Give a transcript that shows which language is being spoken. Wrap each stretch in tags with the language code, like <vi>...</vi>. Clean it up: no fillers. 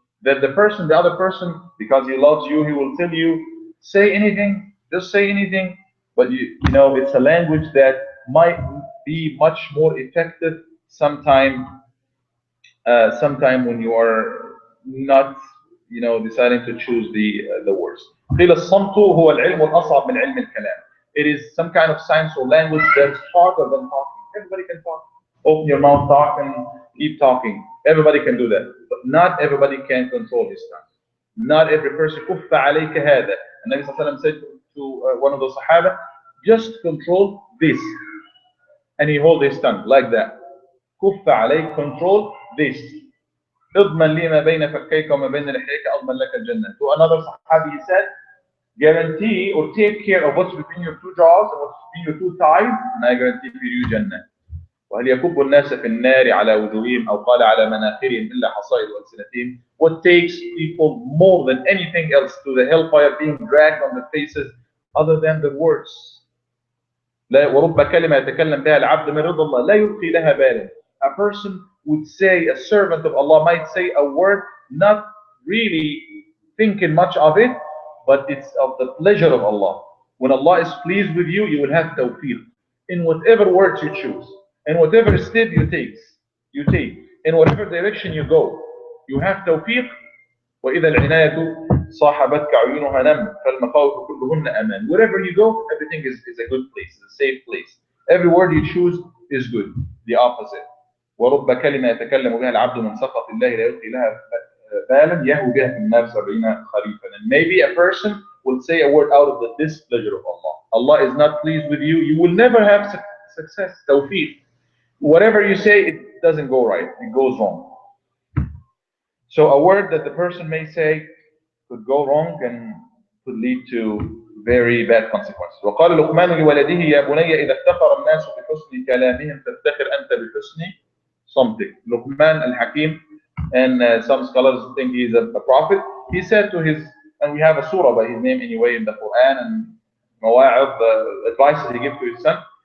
<en>That the other person, because he loves you, he will tell you, say anything, just say anything. But it's a language that might be much more effective sometime when you are not, deciding to choose the words.</en> <ar>قيل الصمت هو العلم الأصعب من علم الكلام.</ar> <en>It is some kind of science or language that's harder than talking. Everybody can talk. Open your mouth, talk, and keep talking. Everybody can do that, but not everybody can control his tongue. Not every person.</en> <ar>كف عليك هذا.</ar> <en>And Nabi Sallallahu Alaihi Wasallam said to one of the Sahaba, just control this, and he hold his tongue like that.</en> <ar>كف عليك,</ar> <en>control this.</en> <ar>اضمن لي ما بين فكيك وما بين لحيك اضمن لك الجنة.</ar> <en>To another Sahabi he said, guarantee or take care of what's between your two jaws and what's between your two thighs, and I guarantee for you Jannah.</en> <ar>وهل يكب الناس في النار على وجوههم أو قال على مناخرهم إلا حصائد ألسنتهم.</ar> <en>What takes people more than anything else to the hellfire, being dragged on their faces, other than the words.</en> <ar>ورب كلمة يتكلم بها العبد من رضا الله لا يلقي لها بالا.</ar> <en>A person would say, a servant of Allah might say a word not really thinking much of it, but it's of the pleasure of Allah. When Allah is pleased with you, you will have tawfiq in whatever words you choose, in whatever step you take, in whatever direction you go. You have tawfiq.</en> <ar>وإذا العناية صاحبتك عيونها نم فالمخاوف كلهن أمان.</ar> <en>Wherever you go, everything is a good place, is a safe place. Every word you choose is good. The opposite.</en> <ar>ورب كلمة يتكلم بها العبد من سخط الله لا يلقي لها بالا يهوي بها في النار 70 خريفا.</ar> <en>And maybe a person will say a word out of the displeasure of Allah. Allah is not pleased with you. You will never have success. Tawfiq. Whatever you say, it doesn't go right. It goes wrong. So a word that the person may say could go wrong and could lead to very bad consequences.</en> <ar>وقال لقمان لولده يا بني إذا افتخر الناس بحسن كلامهم فافتخر أنت بحسن صمتك.</ar> <en>Luqman al-Hakim, and some scholars think he is a prophet. He said to his, and we have a surah by his name anyway in the Quran, and mawa'id, the advices he gives to his son.</en>